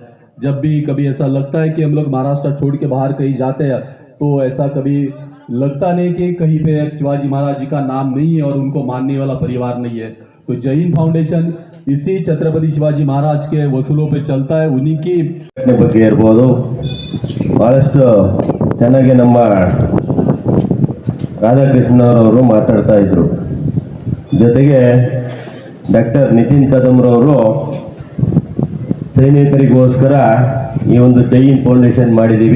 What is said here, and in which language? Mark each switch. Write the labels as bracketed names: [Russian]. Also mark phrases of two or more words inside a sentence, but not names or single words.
[Hindi] जब भी कभी ऐसा लगता है कि हम लोग महाराष्ट्र छोड़ के बाहर कहीं जाते हैं तो ऐसा कभी लगता नहीं कि कहीं पे शिवाजी महाराज जी का नाम नहीं है और उनको मानने वाला परिवार नहीं है। तो जय हिंद फाउंडेशन इसी छत्रपति शिवाजी महाराज के वसूलों पे चलता है। उन्हीं की [Kannada] ಬಗ್ಗೆ ಇರ್ಬೋದು, ಬಹಳಷ್ಟು ಚೆನ್ನಾಗಿ ನಮ್ಮ ರಾಧಾಕೃಷ್ಣರವರು ಮಾತಾಡ್ತಾ ಇದ್ರು. ಜೊತೆಗೆ ಡಾಕ್ಟರ್ ನಿತಿನ್ ಕದಮ್ರವರು ಸೈನಿಕರಿಗೋಸ್ಕರ ಈ ಒಂದು ಜೈ ಹಿಂದ್ ಫೌಂಡೇಶನ್ ಮಾಡಿದ್ದೀವಿ.